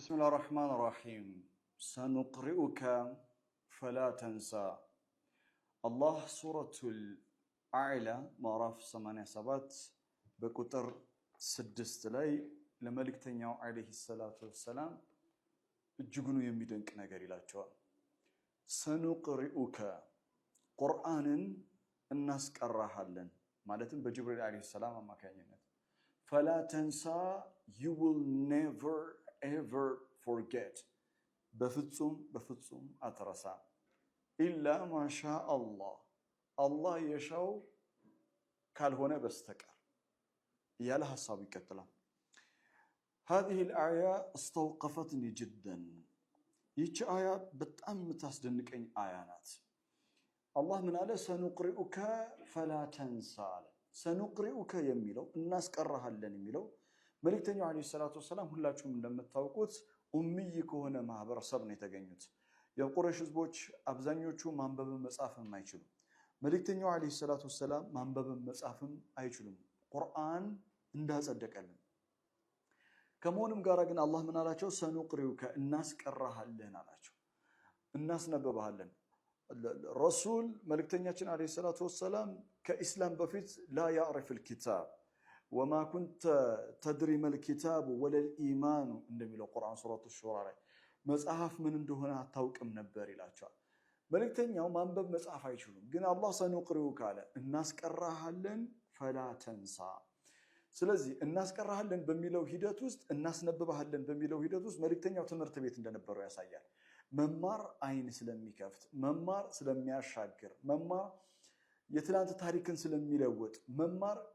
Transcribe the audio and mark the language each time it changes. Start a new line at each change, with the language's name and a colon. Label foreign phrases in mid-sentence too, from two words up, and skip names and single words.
Arabic: بسم الله الرحمن الرحيم سنقرئك فلا تنسى الله سورة
Amharic: الأعلى ምዕራፍ 87 በቁጥር 6 ላይ ለመልእክተኛው
Arabic: عليه الصلاة والسلام
Amharic: እጅጉን የሚደንቅ ነገር ይላቸዋል። سنقرئك ቁርአንን እናስቀራሃለን ማለትም በጅብሪል
Arabic: عليه السلام
Amharic: አማካኝነት
Arabic: فلا تنسى
English: you will never ever forget
Amharic: በፍጹም አትረሳ
Arabic: إلا ما شاء الله
Amharic: የሻው ካልሆነ በስተቀር ያለ ሐሳቡ ይቀጥላል።
Arabic: هذه الآية استوقفتني جدا
Amharic: ይህች አያ በጣም የምታስደንቀኝ አያ ናት። አላህ ምን አለ?
Arabic: سنقرئك فلا تنسى
Amharic: አለ። ሰኑቅሪኡከ የሚለው እናስቀራሃለን የሚለው መልእክተኛው
Arabic: عليه الصلاة والسلام
Amharic: ሁላችሁም እንደምታውቁት ኡምይ ከሆነ ማህበረሰብ ነው የተገኙት። የቁረይሽ ህዝቦች አብዛኞቹ ማንበብም መጻፍም አይችሉም። መልእክተኛው
Arabic: عليه الصلاة والسلام
Amharic: ማንበብም መጻፍም አይችሉም። ቁርአን እንዳጸደቀልን ከመሆኑም ጋር ግን አላህ ምን አላቸው? ሰኑቅሪኡከ እናስቀራሃለን አላቸው። እናስነብባሃለን። ረሱል መልእክተኛችን
Arabic: عليه الصلاة والسلام
Amharic: ከኢስላም በፊት
Arabic: لا يعرف الكتاب وما كنت تدري ما الكتاب ولا الايمان
Amharic: እንደሚለው ቁርአን ሱረቱ ሹራ ላይ መጽሐፍ ምን እንደሆነ አታውቅም ነበር ይላቸዋል። መልእክተኛው ማንበብ መጽሐፍ አይችሉም። ግን አላህ ሰኑቅሪኡከ አለ እናስቀራሃለን
Arabic: فلا تنسى።
Amharic: ስለዚህ እናስቀራሃለን በሚለው ሂደት ውስጥ እናስነብባሃለን በሚለው ሂደት ውስጥ መልእክተኛው ትምህርት ቤት እንደነበረው ያሳያል። መማር አይን ስለሚከፍት፣ መማር ስለሚያሻግር፣ መማር የትላንት ታሪክን ስለሚለውጥ፣ መማር